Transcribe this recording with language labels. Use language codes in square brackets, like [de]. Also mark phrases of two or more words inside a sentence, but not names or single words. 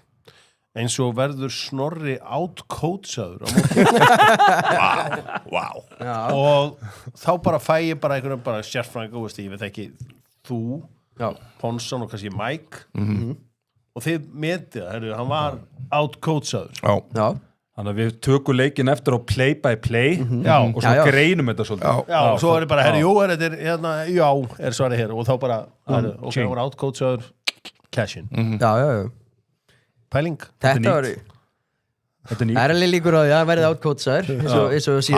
[is] Eins og verður Snorri outcoachaður á móti. Vá. Og þá bara fæ ég bara einhvern bara sérfræðinga, ég veit ekki, þú, Ponsan og kannski Mike og þið metið það, hann var outcoachaður. Já. Þannig að við tökum leikinn eftir á [en] play by play [is] og svo greinum þetta svolítið. Já, og svo er bara, er svarið hér og þá bara, hann var outcoachaður, [en] cash in. [is] Já. Pæling. Þetta var það er alveg líkur á því að verði outcoachaður eins og síðast ári.